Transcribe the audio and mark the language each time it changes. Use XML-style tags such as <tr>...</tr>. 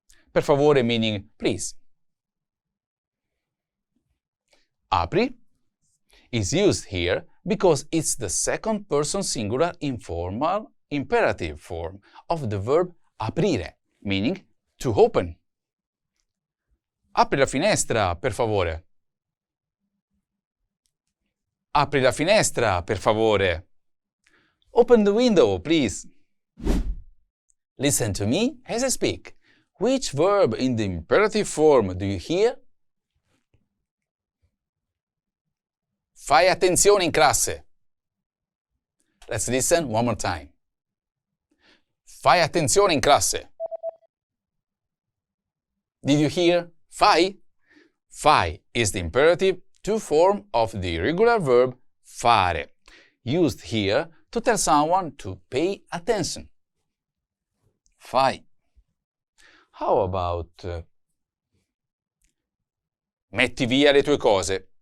<en>Per favore meaning please. Apri is used here because it's the second person singular informal imperative form of the verb aprire, meaning to open.</en> <it>Apri la finestra, per favore. Apri la finestra, per favore.</it> <en>Open the window, please. Listen to me as I speak. Which verb in the imperative form do you hear?</en> <it>Fai attenzione in classe.</it> <en>Let's listen one more time.</en> <it>Fai attenzione in classe.</it> <en>Did you hear fai? Fai is the imperative to form of the irregular verb fare, used here to tell someone to pay attention. Fai. How about metti via le tue cose?</en>